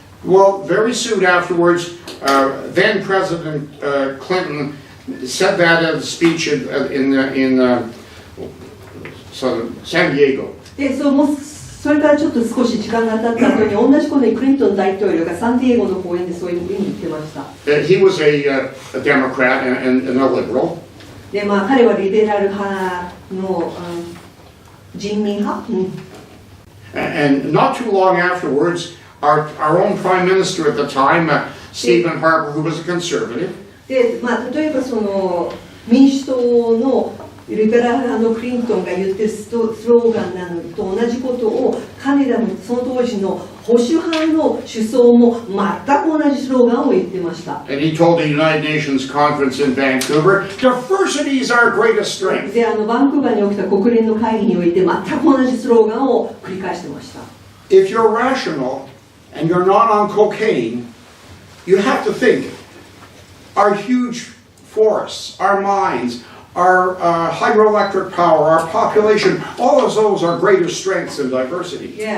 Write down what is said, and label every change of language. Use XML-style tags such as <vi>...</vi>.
<en>Well, very soon afterwards, then President Clinton said that at a speech in San Diego.</en> <ja>でそれからちょっと少し時間が経った後に同じ頃にクリントン大統領がサンディエゴの講演でそういうふうに言ってました。</ja> <en>He was a Democrat and a liberal.</en> <ja>で彼はリベラル派の人民派。</ja> <en>And not too long afterwards, our own Prime Minister at the time, Stephen Harper, who was a conservative.</en> <ja>で例えばその民主党のリベラル派のクリントンが言ってるスローガンなのと同じことを彼らのその当時の保保守派の首相も全く同じスローガンを言ってました。</ja> <en>And he told the United Nations conference in Vancouver, diversity is our greatest strength.</en> <ja>で、バンクーバーに起きた国連の会議において全く同じスローガンを繰り返してました。</ja> <en>If you're rational and you're not on cocaine, you have to think, our huge forests, our mines, our hydroelectric power, our population, all of those are greater strengths than diversity.</en>